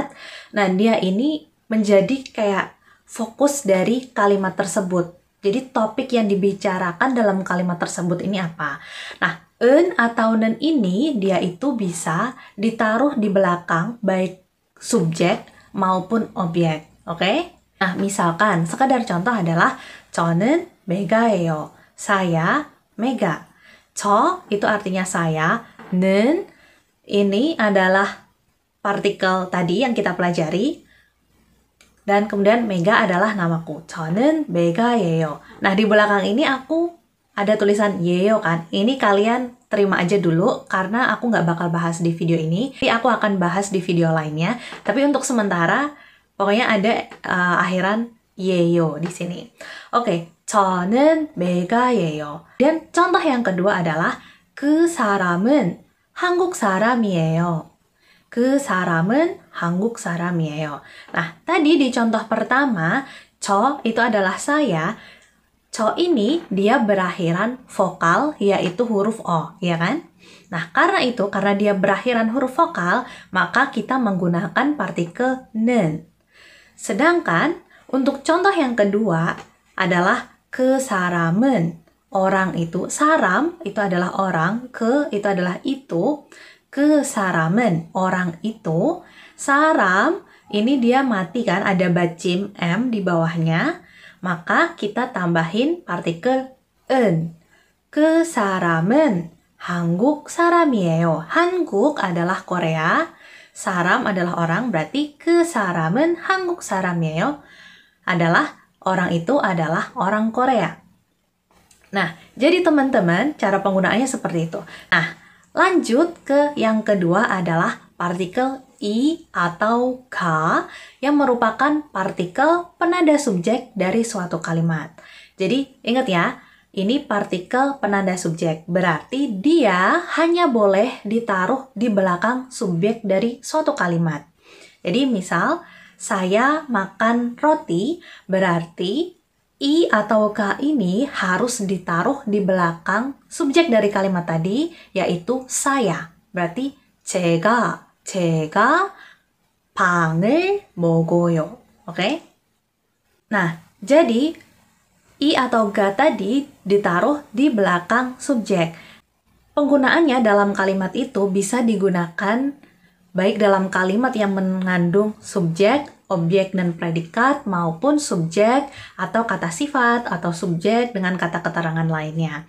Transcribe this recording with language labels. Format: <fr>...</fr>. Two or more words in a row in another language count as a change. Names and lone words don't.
<id>Nah, dia ini menjadi kayak fokus dari kalimat tersebut. Jadi, topik yang dibicarakan dalam kalimat tersebut ini apa? Nah, eun atau nen ini dia itu bisa ditaruh di belakang baik subjek maupun objek. Oke? Nah, misalkan sekadar contoh adalah</id> <ko>저는 메가예요.</ko> <id>Saya Mega. 저 itu artinya saya, 는 ini adalah partikel tadi yang kita pelajari, dan kemudian Mega adalah namaku.</id> <ko>저는 메가예요.</ko> <id>Nah, di belakang ini aku ada tulisan yeyo kan. Ini kalian terima aja dulu karena aku nggak bakal bahas di video ini. Jadi aku akan bahas di video lainnya. Tapi untuk sementara pokoknya ada akhiran yeyo di sini. Oke,</id> <ko>저는 메가예요.</ko> <id>Dan contoh yang kedua adalah</id> <ko>그 사람은 한국 사람이에요. 그 사람은 한국 사람이에요.</ko> <id>Nah, tadi di contoh pertama, 저 itu adalah saya. 저 ini dia berakhiran vokal, yaitu huruf O, ya kan? Nah, karena dia berakhiran huruf vokal, maka kita menggunakan partikel nen. Sedangkan, untuk contoh yang kedua adalah</id> <ko>그 사람은,</ko> <id>orang itu, saram itu adalah orang, ke itu adalah itu,</id> <ko>그 사람은,</ko> <id>orang itu, saram, ini dia mati kan, ada bacim M di bawahnya, maka kita tambahin partikel en.</id> <ko>그 사람은 한국 사람이에요.</ko> <id>한국 adalah Korea, 사람 adalah orang, berarti</id> <ko>그 사람은 한국 사람이에요</ko> <id>adalah orang itu adalah orang Korea. Nah, jadi teman-teman, cara penggunaannya seperti itu. Nah, lanjut ke yang kedua adalah partikel i atau ga yang merupakan partikel penanda subjek dari suatu kalimat. Jadi ingat ya, ini partikel penanda subjek, berarti dia hanya boleh ditaruh di belakang subjek dari suatu kalimat. Jadi misal, saya makan roti, berarti i atau ga ini harus ditaruh di belakang subjek dari kalimat tadi, yaitu saya.</id> <ko>Berarti 제가 빵을 먹어요.</ko> <id>Oke? Nah, jadi i atau ga tadi ditaruh di belakang subjek. Penggunaannya dalam kalimat itu bisa digunakan baik dalam kalimat yang mengandung subjek objek dan predikat maupun subjek atau kata sifat atau subjek dengan kata keterangan lainnya.</id>